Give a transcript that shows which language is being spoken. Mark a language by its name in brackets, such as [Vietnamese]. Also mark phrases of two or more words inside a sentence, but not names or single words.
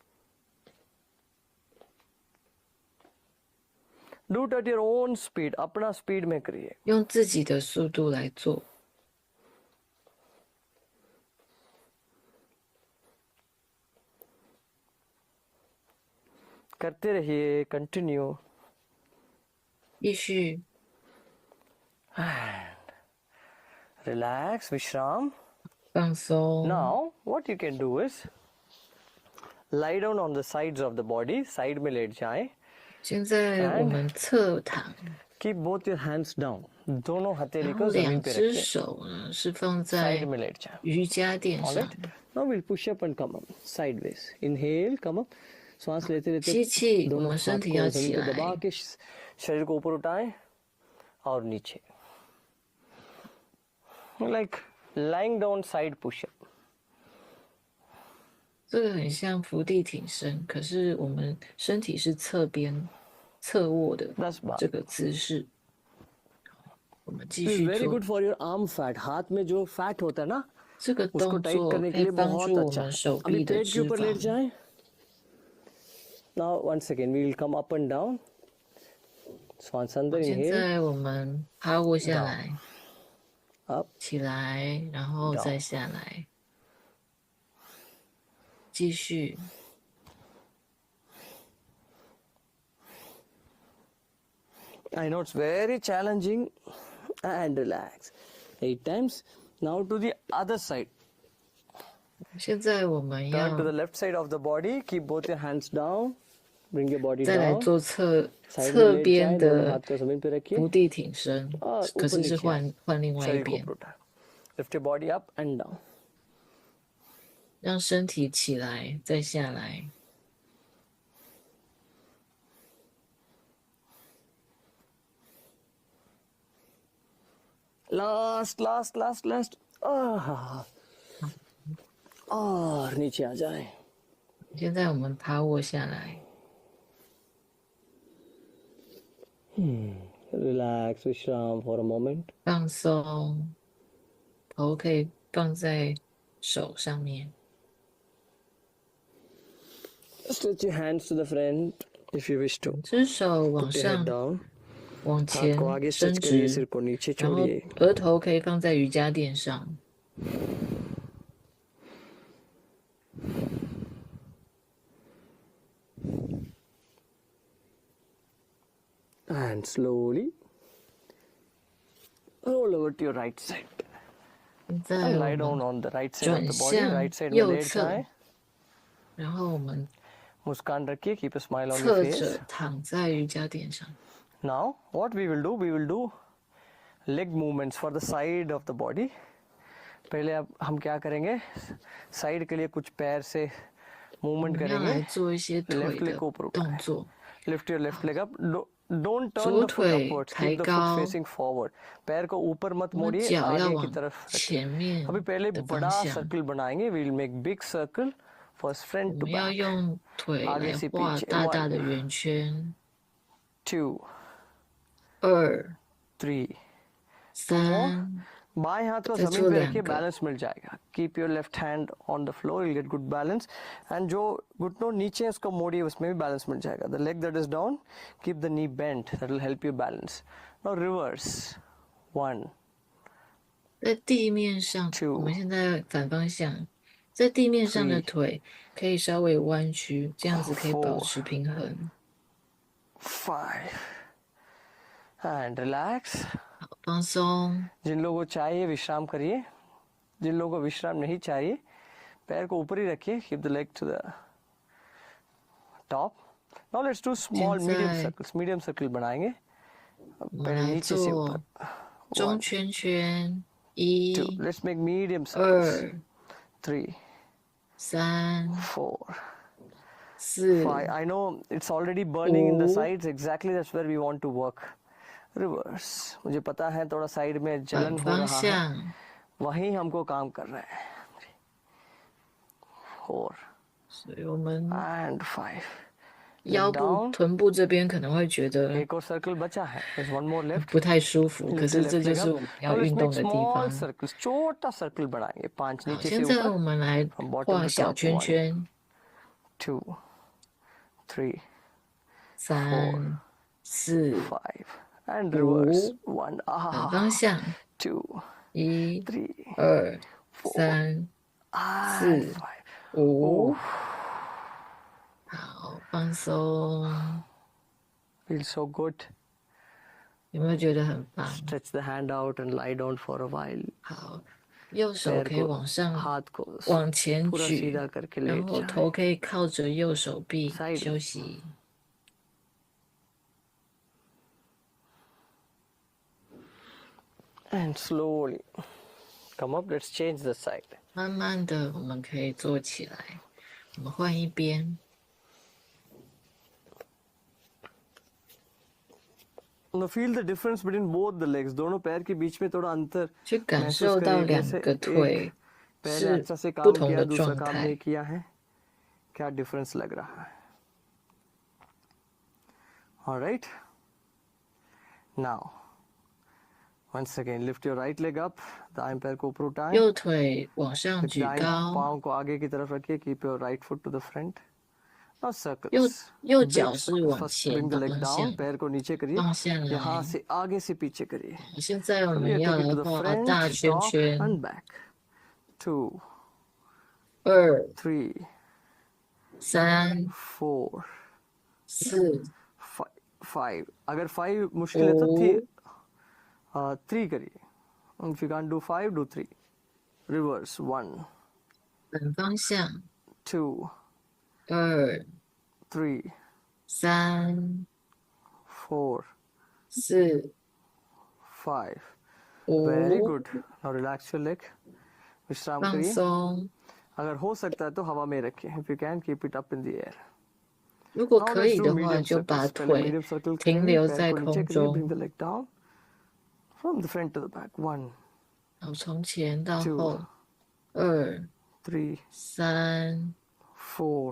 [English] Do it at your own speed. [Hindi] अपना speed में करिए. [Chinese] 用自己的速度来做。 [Hindi] करते रहिए. [English] Continue. [Chinese] 继续 [English] And relax. विश्राम. [Chinese] 放松。 [English] Now, what you can do is lie down on the sides of the body. [Hindi] Side में लेट जाएं. [Chinese] 现在我们侧躺， [English] Keep both your hands down. [Hindi] दोनों हथेली [Chinese] 然 [Hindi] को [Chinese] 后 [Hindi] जमीन [Chinese] 两 [Hindi] पे [Chinese] 只 [Hindi] रखिए. [Chinese] 手呢是放在 [Hindi] Side में लेट जाएं. [Chinese] 瑜伽垫 [English] All [Chinese] 上 [English] right. Now we'll push up and come up sideways. Inhale, come up. [Hindi] सांस लेते लेते [Chinese] 吸气，我 [Hindi] दोनों [Chinese] 们 [Hindi] हाथ [Chinese] 身体 [Hindi] को [Chinese] 要 [Hindi] जमीन [Chinese] 起 [Hindi] पे [Chinese] 来， [Hindi] दबा के शरीर को ऊपर उठाएं और नीचे. [English] Like lying down side push up. [Chinese] 这个很像伏地挺身，可是我们身体是侧边侧卧的 [English] That's bad. [Chinese] 这个姿势。我们继 [English] This is [Chinese] 续 [English] very [Chinese] 做 [English] good for your arm fat. [Hindi] हाथ में जो fat होता है ना, [Chinese] 这个 [Hindi] उसको [Chinese] 动 [Hindi] टाइट [Chinese] 作， [Hindi] करने [Chinese] 可 [Hindi] के [Chinese] 以 [Hindi] लिए [Chinese] 帮 [Hindi] बहुत [Chinese] 助我 [Hindi] अच्छा [Chinese] 们 [Hindi] है. [Chinese] 手 [Hindi] अभी [Chinese] 臂的 [Hindi] पेट के [Chinese] 脂 [Hindi] ऊपर लेट [Chinese] 肪。 [Hindi] जाएं. [English] Now once again we will come up and down. [Hindi] श्वास अंदर [Chinese] 现 [English] inhale [Chinese] 在我们趴卧下来， [English] up [Chinese] 起来，然后再下来，继续。 [English] I know it's very challenging and relax. 8 times. Now to the other side. [Chinese] 现在我们 [English] Turn to the [Chinese] 要 [English] left side of the body. Keep both your hands down. Bring your body [Chinese] 再来 [English] down. [Chinese] 做侧 [Hindi] साइड में [Chinese] 侧 [Hindi] लेट [Chinese] 边 [Hindi] जाएं. दोनों [Chinese] 的 [Hindi] हाथ को जमीन पे रखिए. [Chinese] 伏地挺身， [Hindi] और [Chinese] 可 [Hindi] ऊपर [Chinese] 是是 [Hindi] नीचे [Chinese] 换另外一 [Hindi] शरीर को [Chinese] 边 [Hindi] ऊपर，उठाएं. [English] Lift your body up and down. [Chinese] 让身体起来再下来。 [English] Last. [Hindi] और नीचे आ जाएं. [Chinese] 现在我们趴卧下来， [English] Relax, विश्राम for a moment. [Chinese] 放松，头可以放在手上面， [English] Stretch your hands to the front if you wish to. [Chinese] 只手往 [English] Put your head [Chinese] 上 [English] down. [Chinese] 往 [Hindi] हाथ को [Chinese] 前 [Hindi] आगे [Chinese] 伸 [Hindi] स्ट्रेच करिए [Chinese] 直， [Hindi] सिर को नीचे [Chinese] 然后 [Hindi] छोड़िए [Chinese] 额头可以放在瑜伽垫上。 [English] and slowly roll over to your right side [Chinese] 现在 [English] and [Chinese] 我 [English] lie [Chinese] 们 [English] down on the right side of [Chinese] 转 [English] the body [Chinese] 向 [English] right side [Hindi] में [Chinese] 右 [Hindi] लेट [Chinese] 侧， [Hindi] जाएं [Chinese] 然后我们 [Hindi] मुस्कान रखिए [English] keep a smile on your [Chinese] 侧 [English] face [Chinese] 着躺在瑜伽垫上。 [English] now what we will do leg movements for the side of the body [Hindi] पहले अब हम क्या करेंगे साइड के लिए कुछ पैर से [Chinese] 我 [Hindi] मूवमेंट [Chinese] 们要 [Hindi] करेंगे [Chinese] 来做一些腿 [English] left leg [Chinese] 的 [Hindi] को ऊपर [Chinese] 动 [Hindi] उठाएं [Chinese] 作， [English] lift your left leg up don't turn [Chinese] 左 [English] the foot [Chinese] 腿 [English] upwards [Chinese] 抬 [English] keep the foot [Chinese] 高， [English] facing forward [Hindi] पैर को ऊपर मत [Chinese] 我们 [Hindi] मोड़िए [Chinese] 脚要 [Hindi] आगे की [Chinese] 往 [Hindi] तरफ रखिए [Chinese] 前面 [Hindi] अभी पहले [Chinese] 的方 [Hindi] बड़ा [Chinese] 向。 [Hindi] सर्कल बनाएंगे [English] we'll make big circle first [Chinese] 我 [English] front to [Chinese] 们要 [English] back [Chinese] 用腿 [Hindi] आगे [Chinese] 来 [Hindi] से [Chinese] 画 [Hindi] पीछे [Chinese] 大大 [English] 1 [Chinese] 的圆圈。 [English] 2 [Chinese] 2、 [English] 3 [Chinese] 3， [Hindi] बाएं हाथ को [Chinese] 再 [Hindi] जमीन [Chinese] 做 [Hindi] पे [Chinese] 2 [Hindi] रखिए [Chinese] 个。 [Hindi] बैलेंस मिल जाएगा [English] keep your left hand on the floor you get good balance and [Hindi] जो घुटनों नीचे है उसको मोड़िए उसमें भी बैलेंस मिल जाएगा [English] the leg that is down keep the knee bent that will help you balance now reverse 1 [Chinese] 在地面上， [English] 2 [Chinese] 我们现在反方向，在地面上的 [English] 3 [Chinese] 腿可以稍微弯曲，这样子可以保 [English] 4 [Chinese] 持平衡。 [English] 5 and relax [Chinese] 放松， [Hindi] जिन लोगों को चाहिए विश्राम करिए जिन लोगों को विश्राम नहीं चाहिए पैर को ऊपर ही रखिए [English] keep the leg to the top now let's do small medium [Hindi] सर्कल बनाएंगे [Chinese] 我们 [Hindi] पहले [Chinese] 来 [Hindi] नीचे से [Chinese] 做 [Hindi] ऊपर [Chinese] 中 [English] 1 [Chinese] 圈圈， [English] 2 [Chinese] 1、 [English] let's make medium circles [Chinese] 2、 [English] 3 [Chinese] 3、 [English] 4 [Chinese] 4、 [English] 5 I know it's already burning in the [Chinese] 5 [English] sides exactly that's where we want to work reverse [Hindi] मुझे पता है थोड़ा साइड में [Chinese] 反 [Hindi] जलन हो [Chinese] 方 [Hindi] रहा है [Chinese] 向， [Hindi] वहीं हमको काम कर रहे हैं 4 [Chinese] 所以我们 [English] and 5 [Chinese] 腰部、 [English] down [Chinese] 臀部这边可能会觉得 [Hindi] एक और सर्कल बचा है [English] there's one more left [Chinese] 不太舒服，可 [English] Lift [Chinese] 是 [English] the [Chinese] 这 [English] left [Chinese] 就 [English] leg [Chinese] 是 [English] up [Chinese] 我们 [English] now [Chinese] 要 [English] let's [Chinese] 运动 [English] make [Chinese] 的地 [English] small [Chinese] 方。 [Hindi] circles छोटा सर्कल बनाएंगे 5 [Chinese] 好， [Hindi] नीचे से [Chinese] 现在我 [Hindi] ऊपर [Chinese] 们来 [English] from bottom [Chinese] 画 [English] to [Chinese] 小 [English] top [Chinese] 圈 [English] 1 [Chinese] 圈， [English] 2 3 [Chinese] 3、4、 [English] 5 and reverse [Chinese] 5， [English] 1 [Chinese] 反方向， [English] 2 [Chinese] 1、 [English] 3 [Chinese] 2、 [English] 4 [Chinese] 3、 [English] and [Chinese] 4、 [English] 5 [Chinese] 5。好，放松， [English] feels so good [Chinese] 有没有觉得很棒？ [English] stretch the hand out and lie down for a while [Chinese] 好，右手 [Hindi] पैर [Chinese] 可以 [Hindi] को [Chinese] 往上、 [Hindi] हाथ को [Chinese] 往前 [Hindi] पूरा [Chinese] 举， [Hindi] सीधा करके [Chinese] 然 [Hindi] लेट [Chinese] 后 [Hindi] जाए [Chinese] 头可以靠着右手臂 [Hindi] Side [Chinese] 休息。 [English] and slowly come up let's change the side [Chinese] 慢慢的，我们可以坐起来，我们换一边。 [English] Now feel the difference between both the legs [Hindi] दोनों पैर के बीच में थोड़ा अंतर [Chinese] 去感 [Hindi] महसूस [Chinese] 受到 [Hindi] करिए [Chinese] 两 [Hindi] कैसे [Chinese] 个 [Hindi] एक [Chinese] 腿 [Hindi] पहले [Chinese] 是 [Hindi] अच्छा से [Chinese] 不 [Hindi] काम [Chinese] 同 [Hindi] किया [Chinese] 的 [Hindi] दूसरा [Chinese] 状 [Hindi] काम [Chinese] 态 [Hindi] नहीं。किया है क्या डिफरेंस लग रहा है [English] alright now once again lift your right leg up [Hindi] दाएं पैर को ऊपर उठाएं [Chinese] 右腿往上举 [Hindi] दाएं [Chinese] 高， [Hindi] पाँव को आगे की तरफ रखिए [English] keep your right foot to the front now [Chinese] 右 [English] circles [Chinese] 右 [English] Big [Chinese] 脚是往 [English] first [Chinese] 前 [English] bring the [Chinese] 的 [English] leg [Chinese] 方 [English] down [Chinese] 向， [Hindi] पैर को नीचे करिए [Chinese] 放下 [Hindi] यहाँ [Chinese] 来。 [Hindi] से आगे से पीछे करिए [Chinese] 现在我 [English] We [Chinese] 们 [English] are [Chinese] 要 [English] taking [Chinese] 来 [English] to the [Chinese] 画 [English] front [Chinese] 大圈 [English] top [Chinese] 圈， [English] and back 2 [Chinese] 2、 [English] 3 [Chinese] 3、 [English] 4 [Chinese] 4、 [English] 5 [Hindi] अगर 5 मुश्किल है तो 3 करिए [English] if you can't do 5 do 3 reverse 1 [Chinese] 反方向， [English] 2 [Chinese] 2、 [English] 3 [Chinese] 3、 [English] 4 [Chinese] 4、 [English] 5 very [Chinese] 5， [English] good now relax your leg विश्राम [Chinese] 放 [Hindi] करिए [Chinese] 松。 [Hindi] अगर हो सकता है तो हवा में रखिए [English] if you can keep it up in the air [Chinese] 如果 [English] now [Chinese] 可 [English] let's [Chinese] 以 [English] do [Chinese] 的话， [English] medium [Chinese] 就把 [English] circles पहले [Chinese] 腿 [English] medium circle [Chinese] 停 [Hindi] करेंगे [Chinese] 留 [Hindi] पैर [Chinese] 在 [Hindi] को नीचे [Chinese] 空 [Hindi] करिए bring [Chinese] 中， [English] the leg down from the front to the back 1 [Chinese] 然后从前到 [English] 2 [Chinese] 后，2、 [English] 3 [Chinese] 3、 [English] 4